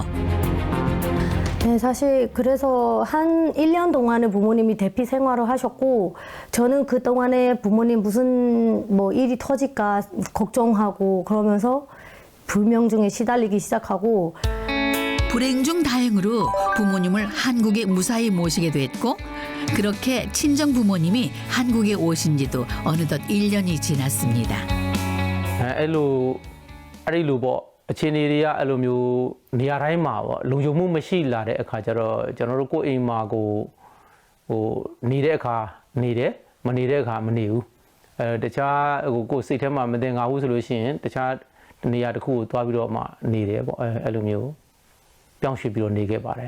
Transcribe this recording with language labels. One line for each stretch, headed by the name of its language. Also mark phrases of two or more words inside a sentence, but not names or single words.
Korean: 네, 사실 그래서 한 1년 동안은 부모님이 대피 생활을 하셨고 저는 그동안에 부모님 무슨 뭐 일이 터질까 걱정하고 그러면서 불명중에 시달리기 시작하고 불행 중 다행으로 부모님을 한국에 무사히 모시게 됐고 그렇게 친정 부모님이 한국에 오신 지도 어느덧 1년이 지났습니다.
Burmese: အဲ့လိုပေါ့အခြေအနေတွေကအဲ့လိုမျိုးနေရာတိုင်းမှာပေါ့လုံခြုံမှုမရှိလာတဲ့အခါကျတော့ကျွန်တော်တို့ကိုယ့်အိမ်မှာကိုဟိုနေတဲ့အခါနေတယ်မနေတဲ့အခါမနေဘူးတခြားကိုယ်စိတ်ထဲမှာမတင်ငါဘူးဆိုလို့ရှိရင်တခြားနေရာတစ်ခုကိုသွားပြီးတော့မှနေတယ်ပေါ့အဲ့လိုမျိုးပြောင်းရွှေ့ပြီးတော့နေခဲ့ပါတယ်